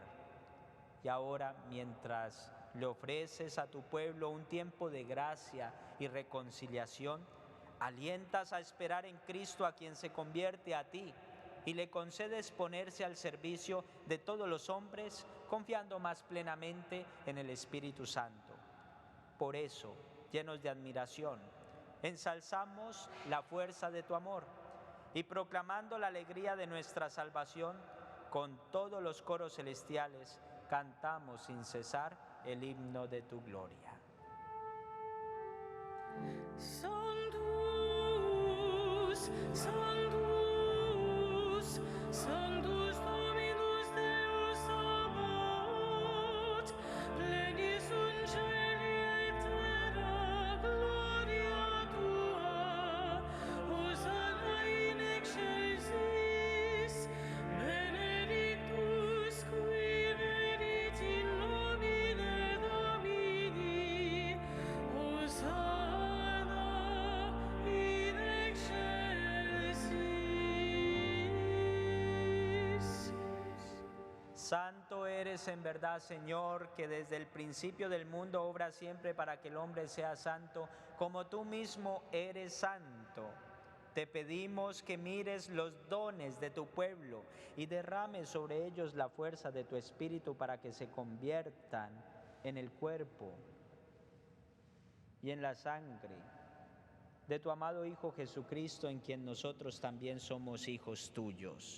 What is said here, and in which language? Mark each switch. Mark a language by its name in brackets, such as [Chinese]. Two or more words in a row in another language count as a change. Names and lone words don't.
[Spanish] Y ahora, mientras le ofreces a tu pueblo un tiempo de gracia y reconciliación, alientas a esperar en Cristo, a quien se convierte a ti, y le concedes ponerse al servicio de todos los hombres, confiando más plenamente en el Espíritu Santo. Por eso, llenos de admiración, ensalzamos la fuerza de tu amor y proclamando la alegría de nuestra salvación, con todos los coros celestiales cantamos sin cesar el himno de tu gloria. [Latin] Sanctus, Sanctus, Sanctus Dominus Deus Sabaoth, plenis in caeli et terra gloria tua, Hosanna in excelsis, benedictus qui venit in nomine Domini, Hosanna in excelsis. [Spanish] Santo eres en verdad, Señor, que desde el principio del mundo obras siempre para que el hombre sea santo, como tú mismo eres santo. Te pedimos que mires los dones de tu pueblo y derrames sobre ellos la fuerza de tu Espíritu para que se conviertan en el cuerpo y en la sangre de tu amado Hijo Jesucristo, en quien nosotros también somos hijos tuyos.